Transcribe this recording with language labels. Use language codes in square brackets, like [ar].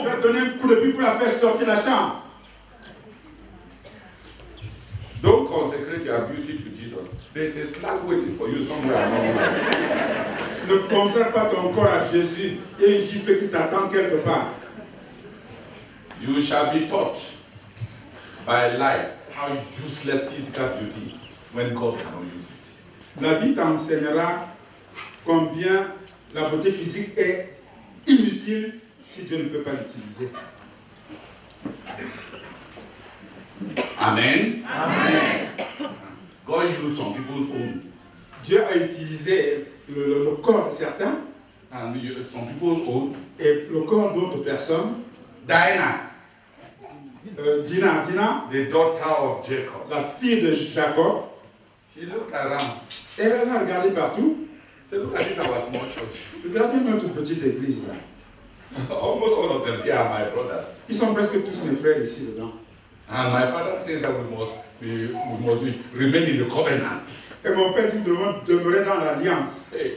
[fr] on lui a donné un coup de pied pour la faire sortir de la chambre. [en] Don't consecrate your beauty to Jesus. There's a slap waiting for you somewhere along the line. [fr] Ne consacre pas ton corps à Jésus. Il y a un gifle qui t'attend quelque part. [en] You shall be taught by life how useless physical beauty is when God cannot use it. [fr] La vie t'enseignera combien la beauté physique est inutile si Dieu ne peut pas l'utiliser. [en] Amen. Amen. God used some people's own, [fr] Dieu a utilisé le corps de certains [en] and some people's own. [fr] et le corps d'autres personnes. [en] Dinah, [fr] Dina, [en] the daughter of Jacob, [fr] la fille de Jacob, [en] She looked around. [fr] Elle a regardé partout. [en] Said, look at this our small church. [fr] Regardez notre petite église là. [en] Almost all of them here are my brothers. [fr] Ils sont presque tous mes frères ici dedans. [en] And my father said that we must remain in the covenant. [fr] Et mon père dit que nous devons demeurer dans l'alliance.